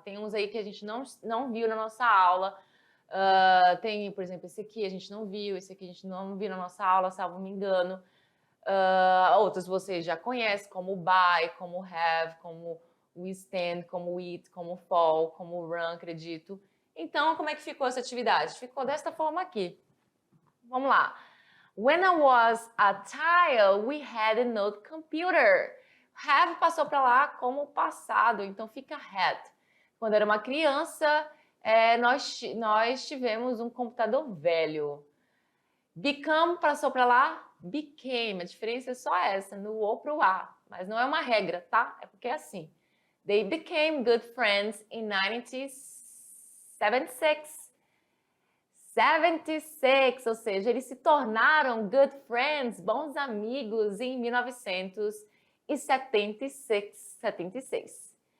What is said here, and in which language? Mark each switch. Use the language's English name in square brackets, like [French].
[Portuguese] Tem uns aí que a gente não viu na nossa aula. Tem, por exemplo, esse aqui a gente não viu, esse aqui a gente não viu na nossa aula, salvo me engano. Outros vocês já conhecem, como buy, como have, como we stand, como eat, como fall, como run, acredito. Então, como é que ficou essa atividade? Ficou desta forma aqui. Vamos lá. [English] When I was a child, we had an old computer. [Portuguese] Have passou para lá como passado, então fica had. Quando era uma criança, nós tivemos um computador velho. Become passou para lá, became. A diferença é só essa, no O para o A. Mas não é uma regra, tá? É porque é assim. [English] They became good friends in 1976. [Portuguese] 76, ou seja, eles se tornaram [English] good friends, [Portuguese] bons amigos, em 1976.